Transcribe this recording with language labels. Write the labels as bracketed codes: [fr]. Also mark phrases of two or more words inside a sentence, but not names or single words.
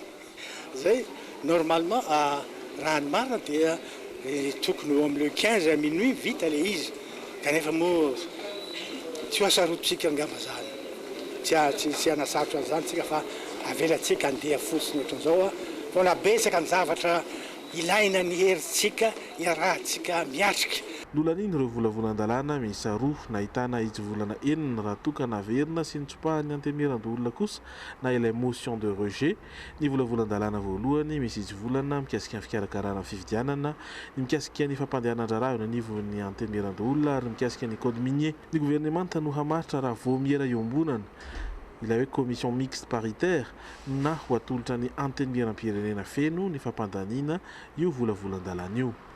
[mg] Zay normalement raha ny marina dia tokony eo amin'ny 15 minuit vita le izy kanefa moa tsy hoasarotsika angamba zany tsy anasarotra an'izany tsika fa avelatsika andeha fotsiny ohatran'izao vao nabetsaka ny zavatra ilaina ny herintsika iarahantsika miatrika. Nolan'iny ireo volavolan-dalàna miisa roa nahitana itsy-volana enina raha toa ka naverina sy nitsopahan'ny antenimiran-dolona kosa na ilay [fr] motion de rejet. [mg] Ny volavolan-dalàna voalohany misy itsy-volana mikasika ny fikarakarana fividianana, ny mikasika ny fampandehanan-draharaha eo anivon'ny antenimiran-dolona ary mikasika ny [fr] code minier. [mg] Ny gouvernemanta no hamaritra raha vao miera iombonana ilay hoe [fr] commission mixte paritaire [mg] na ho atolotra ny antenimiram-pirenena feno ny fampandaniana io volavolan-dalàna io.